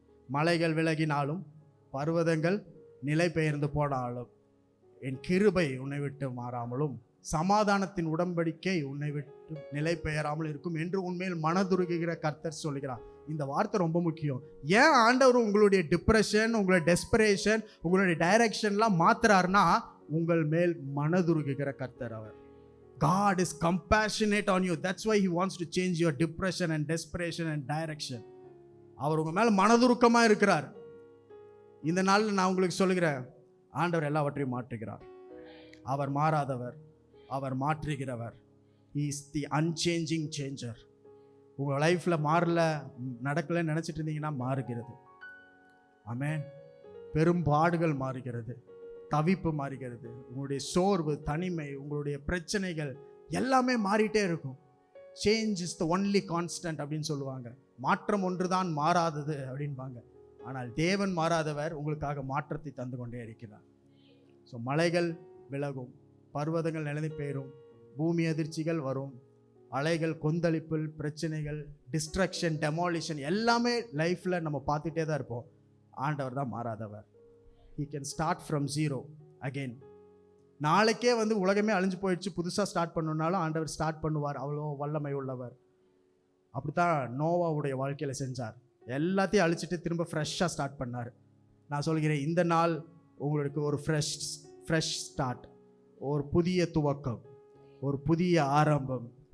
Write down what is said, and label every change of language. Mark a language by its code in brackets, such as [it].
[ta] மலைகள் விலகினாலும், பர்வதங்கள் நிலை பெயர்ந்து போனாலும், என் கிருபை உன்னை விட்டு மாறாமலும், சமாதானத்தின் உடன்படிக்கை உன்னை விட்டு நிலை பெயராமல் இருக்கும் என்று உண்மையில் மனதுருகுகிற கர்த்தர் சொல்கிறார். இந்த வார்த்தை ரொம்ப முக்கியம். ஏன் ஆண்டவர் உங்களுடைய டிப்ரெஷன், உங்களுடைய டெஸ்பரேஷன், உங்களுடைய டைரக்ஷன்லாம் மாத்துறாருன்னா உங்கள் மேல் மனதுருகுகிற கர்த்தர் அவர். [en] God is compassionate on you. That's why he wants to change your depression and desperation and direction. [ta] அவர் உங்க மேல மனதுருக்கமா இருக்கிறார். இந்த நாளில் நான் உங்களுக்கு சொல்லுகிறேன், ஆண்டவர் எல்லாவற்றையும் மாற்றுகிறார். அவர் மாறாதவர், அவர் மாற்றுகிறவர். [en] He is the unchanging changer. [ta] உங்கள் லைஃப்பில் மாறல, நடக்கலைன்னு நினச்சிட்டு இருந்தீங்கன்னா மாறுகிறது. ஆமென். பெரும்பாடுகள் மாறுகிறது, தவிப்பு மாறுகிறது, உங்களுடைய சோர்வு, தனிமை, உங்களுடைய பிரச்சனைகள் எல்லாமே மாறிட்டே இருக்கும். [en] change is the only constant [ta] அப்படின்னு சொல்லுவாங்க. மாற்றம் ஒன்றுதான் மாறாதது அப்படின்பாங்க. ஆனால் தேவன் மாறாதவர், உங்களுக்காக மாற்றத்தை தந்து கொண்டே இருக்கிறார். ஸோ மலைகள் விலகும், பர்வதங்கள் நிலைந்து பெயரும், பூமி அதிர்ச்சிகள் வரும், அலைகள், கொந்தளிப்புகள், பிரச்சனைகள், டிஸ்ட்ரக்ஷன், டெமாலிஷன் எல்லாமே லைஃப்பில் நம்ம பார்த்துட்டே தான் இருப்போம். ஆண்டவர் தான் மாறாதவர். [en] He can start from zero again. [ta] நாளைக்கே வந்து உலகமே அழிஞ்சு போயிடுச்சு, புதுசாக ஸ்டார்ட் பண்ணணுன்னாலும் ஆண்டவர் ஸ்டார்ட் பண்ணுவார். அவ்வளோ வல்லமை உள்ளவர். அப்படித்தான் நோவாவுடைய வாழ்க்கையில் செஞ்சார். எல்லாத்தையும் அழிச்சிட்டு திரும்ப ஃப்ரெஷ்ஷாக ஸ்டார்ட் பண்ணார். நான் சொல்கிறேன், இந்த நாள் உங்களுக்கு ஒரு ஃப்ரெஷ் ஸ்டார்ட், ஒரு புதிய துவக்கம், ஒரு புதிய ஆரம்பம்.